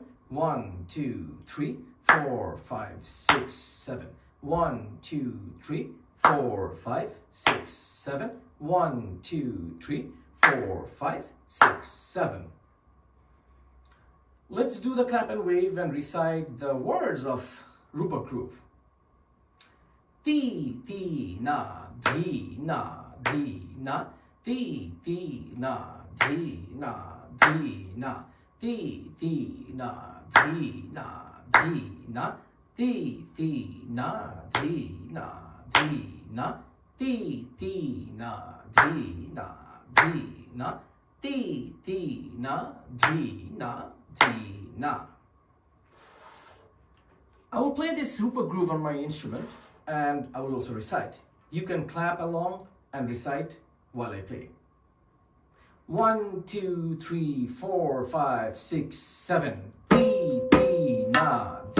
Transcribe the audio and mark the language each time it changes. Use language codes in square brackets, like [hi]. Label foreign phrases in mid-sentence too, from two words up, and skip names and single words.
[en] 1, 2, 3, 4, 5, 6, 7. 1, 2, 3, 4, 5, 6, 7. 1, 2, 3, 4, 5, 6, 7. Let's do the clap and wave and recite the words of Rupak groove. Ti, ti, na, di, na, di, na. Ti, ti, na, di, na, di, na. Ti, ti, na, di, na, di, na. Ti, ti, na, di, na, di, na. Ti, ti, na, di, na, di, na. Ti, ti, na, di, na, di, na. I will play this Rupak groove on my instrument and I will also recite. You can clap along and recite while I play. 1, 2, 3, 4, 5, 6, 7. Ti, ti, na.